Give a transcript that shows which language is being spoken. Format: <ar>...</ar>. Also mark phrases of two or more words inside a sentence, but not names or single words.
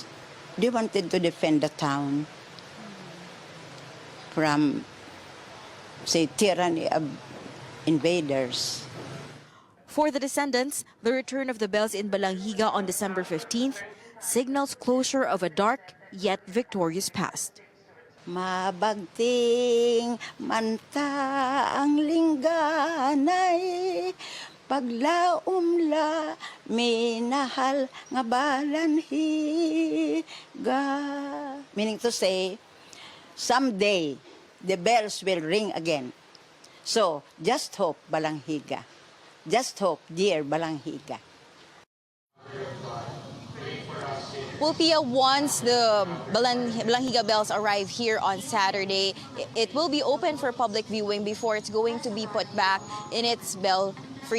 <en>They wanted to defend the town from, say, tyranny of invaders. For the descendants, the return of the bells in Balangiga on December 15th signals closure of a dark yet victorious past.</en> <war>Mabagting manta ang lingganay, paglaumla minahal nga balanhiga.</war> <en>Meaning to say, someday the bells will ring again. So just hope, Balangiga. Just hope, dear Balangiga. Well, Pia, once the Balangiga bells arrive here on Saturday, it will be open for public viewing before it's going to be put back in its belfry.</en>